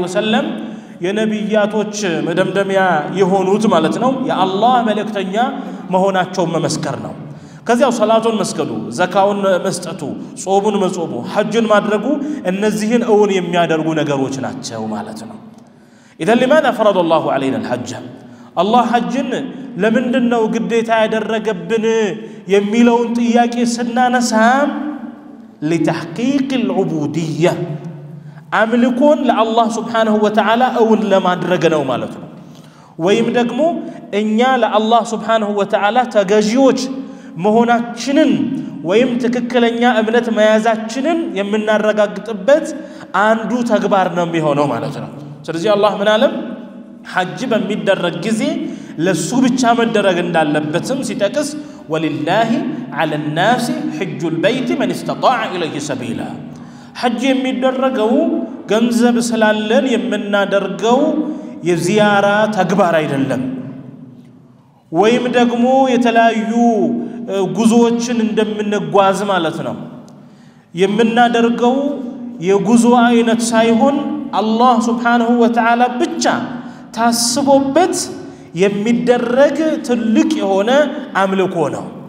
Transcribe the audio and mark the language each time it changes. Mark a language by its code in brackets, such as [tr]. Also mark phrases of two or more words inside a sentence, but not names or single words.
[am] ወሰለም የነብያቶች መደምደሚያ የሆኑት ማለት ነው የአላህ መልእክተኛ መሆናቸውን መመስከር ነው ከዚያው ሰላቱን መስገዱ ዘካውን መስጠቱ ጾሙን መጾሙ ሐጅን ማድረጉ እነዚህን እውን የሚያደርጉ ነገሮች ናቸው ማለት ነው [ar] إذا لماذا فرض الله علينا الحج الله حجن [am] ለምንድነው ግዴታ ያደረገብን የሚለውን ጥያቄ ስናነሳም [ar] لتحقيق العبودية [am] አምልኮን ለአላህ [ar] سبحانه وتعالى [am] እውን ለማድረግ ነው ማለት ነው ወይም ደግሞ እኛ ለአላህ [ar] سبحانه وتعالى [am] ተገዢዎች መሆናችንን ወይም ትክክለኛ እምነት መያዛችንን የምናረጋግጥበት አንዱ ተግባር ነው የሚሆነው ማለት ነው ስለዚህ አላህ ምን አለም ሐጅ በሚደረግ ጊዜ ለሱ ብቻ መደረግ እንዳለበትም ሲጠቅስ [ar] ولله على الناس حج البيت من استطاع اليه سبيلا [am] ሐጅ የሚደረገው ገንዘብ ስላለን የምናደርገው የዚያራ ተግባር አይደለም ወይም ደግሞ የተለያዩ ጉዞዎችን እንደምንጓዝ ማለት ነው የምናደርገው የጉዞ አይነት ሳይሆን አላህ [ar] سبحانه وتعالى [am] ብቻ ታስቦበት የሚደረግ ትልቅ የሆነ አምልኮ ነው